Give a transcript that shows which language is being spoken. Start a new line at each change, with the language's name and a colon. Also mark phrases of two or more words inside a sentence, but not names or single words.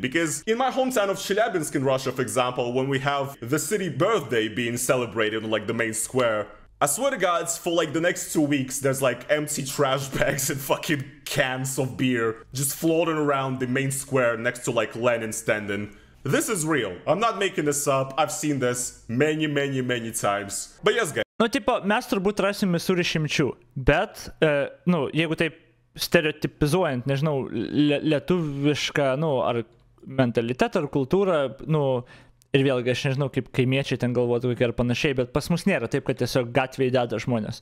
English: Because in my hometown of Chelyabinsk in Russia, for example, when we have the city birthday being celebrated on like the main square, I swear to God, for like the next 2 weeks, there's like empty trash bags and fucking cans of beer just floating around the main square next to like Lenin standing. This is real. I'm not making this up. I've seen this many times. But yes, guys.
Lithuanian: Nu, tipo, mes turbūt rasim visur išimčių, bet, nu, jeigu taip stereotipizuojant, nežinau, lietuvišką, nu, ar mentalitetą, ar kultūrą, nu, ir vėlgi, aš nežinau, kaip kaimiečiai ten galvotų kokie ar panašiai, bet pas mus nėra taip, kad tiesiog gatvėje deda žmonės.